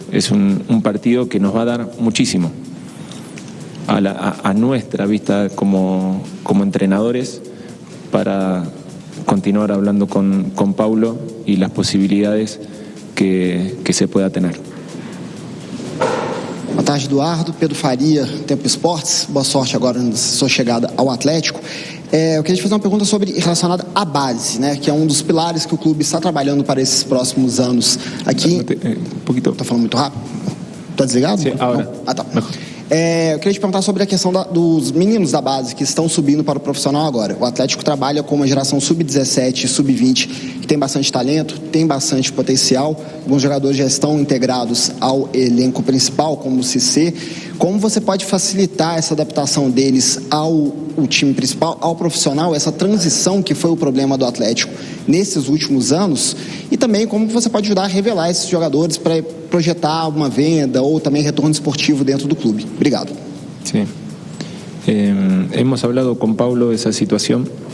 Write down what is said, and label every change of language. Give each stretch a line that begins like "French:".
Spanish: Es un partido que nos va a dar muchísimo a nuestra vista como entrenadores para continuar hablando con Paulo y las posibilidades que se pueda tener.
Portuguese: Boa tarde, Eduardo. Pedro Faria, Tempo Esportes. Boa sorte agora na sua chegada ao Atlético. Eu queria te fazer uma pergunta relacionada à base, né, que é um dos pilares que o clube está trabalhando para esses próximos anos. Aqui. Tá falando muito rápido? Tá desligado? Sim, agora. Tá. Eu queria te perguntar sobre a questão dos meninos da base que estão subindo para o profissional agora. O Atlético trabalha com uma geração sub-17 e sub-20 que tem bastante talento, tem bastante potencial. Alguns jogadores já estão integrados ao elenco principal, como o Cissé. Como você pode facilitar essa adaptação deles ao time principal, ao profissional, essa transição que foi o problema do Atlético nesses últimos anos? E também como você pode ajudar a revelar esses jogadores para projetar uma venda ou também retorno esportivo dentro do clube. Obrigado.
Spanish: Sí. Hemos hablado con Paulo de esa situación.